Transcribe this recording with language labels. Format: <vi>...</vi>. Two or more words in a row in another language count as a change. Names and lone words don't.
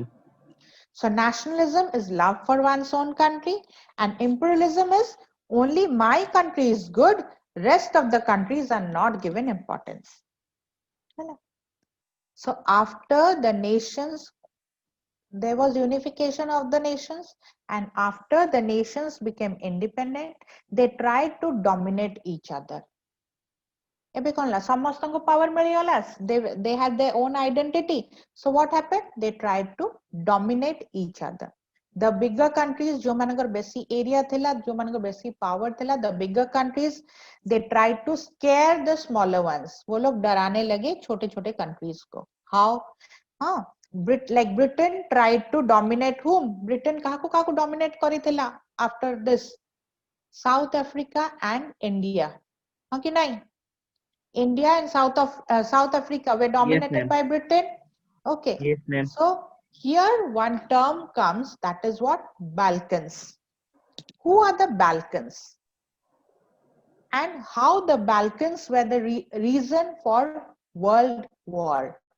<en>So nationalism is love for one's own country, and imperialism is only my country is good, rest of the countries are not given importance. So after the nations, there was unification of the nations, and after the nations became independent, they tried to dominate each other.</en> <or>ଏବେ କଣ ହେଲା ସମସ୍ତଙ୍କୁ power ମିଳିଗଲା,</or> <en>they had their own identity. So what happened? They tried to dominate each other. The bigger countries</en> <or>ଯୋଉମାନଙ୍କର ବେଶୀ area ଥିଲା, ଯୋଉମାନଙ୍କର ବେଶୀ power ଥିଲା,</or> <en>the bigger countries, they tried to scare the smaller ones.</en> <hi>वो लोग डराने लगे छोटे छोटे countries को.</hi> <en>How? हाँ, like Britain tried to dominate whom?</en> <or>Britain काहाକୁ dominate କରିଥିଲା</or> <en>after this? South Africa and India.</en> <hi>हाँ कि नहीं?</hi> <en>India and South Africa were dominated Yes, by Britain. Okay. yes, ma'am. So here one term comes, that is what? Balkans. Who are the Balkans? And how the Balkans were the reason for World War.</en>